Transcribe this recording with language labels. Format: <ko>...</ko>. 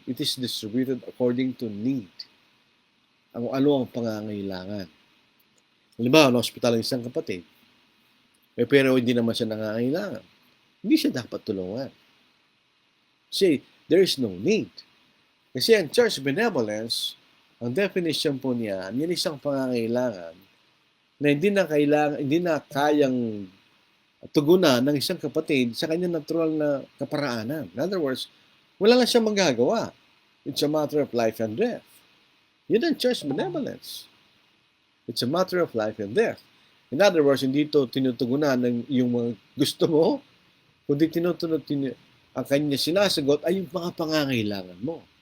<en>It is distributed according to need.</en> <tl>Ano ang pangangailangan. Halimbawa, na-hospital ang isang kapatid. Pero hindi naman siya nangangailangan. Hindi siya dapat tulungan. Kasi</tl> <en>there is no need.</en> <tl>Kasi ang church benevolence, ang definition po niya, yan isang pangangailangan na hindi na kayang tugunan ng isang kapatid sa kanyang natural na kaparaanan.</tl> <en>In other words,</en> <tl>wala lang siyang magagawa.</tl> <en>It's a matter of life and death.</en> <tl>Yun ang</tl> <en>church benevolence. It's a matter of life and death. In other words,</en> <tl>hindi ito tinutugunan ng yung mga gusto mo, kundi ang kanya sinasagot ay yung mga pangangailangan mo.</tl>